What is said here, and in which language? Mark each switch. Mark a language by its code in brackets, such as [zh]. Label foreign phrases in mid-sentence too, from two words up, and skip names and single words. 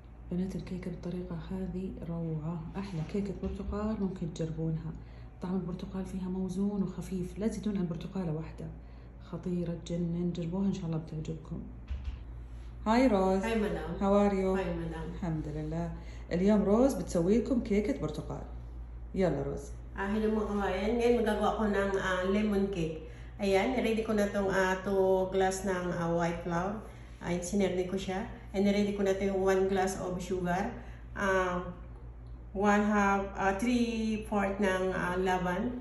[ar] بنات الكيكة بالطريقة هذه روعة، أحلى كيكة برتقال ممكن تجربونها. طعم البرتقال فيها موزون وخفيف، لا تزيدون عن برتقالة واحدة، خطيرة تجنن، جربوها إن شاء الله بتعجبكم. هاي روز. هاي مدام. [en] How are you؟ [ar] هاي مدام. الحمد لله. اليوم روز بتسوي لكم كيكة برتقال. يلا روز. [tl] Hello mga kawayan. Ngayon magagawa ko ng [en] lemon cake. [tl] Ayan, ready ko na itong 2 glass ng [en] white flour. [tl] Ayan, sinerdi ko siya. [en] And ready [tl] ko na ito yung [en] 1 glass of sugar. [tl] 3/4 ng laban.